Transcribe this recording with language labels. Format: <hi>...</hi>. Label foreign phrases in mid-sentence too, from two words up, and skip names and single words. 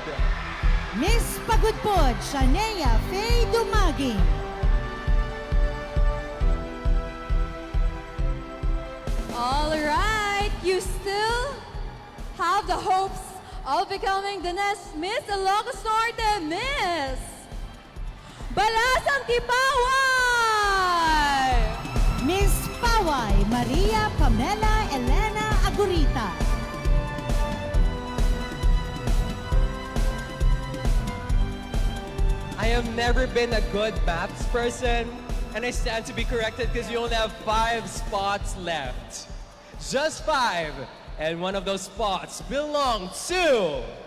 <en>Miss Pagudpod Shanea Faye Dumaging. All right, you still have the hopes of becoming the next Miss Ilocos Norte, Miss Balasang Tipaway! Miss Paway Maria Pamela Elena Agurita. I have never been a good maths person, and I stand to be corrected because you only have 5 spots left. Just 5, and one of those spots belong to...</en>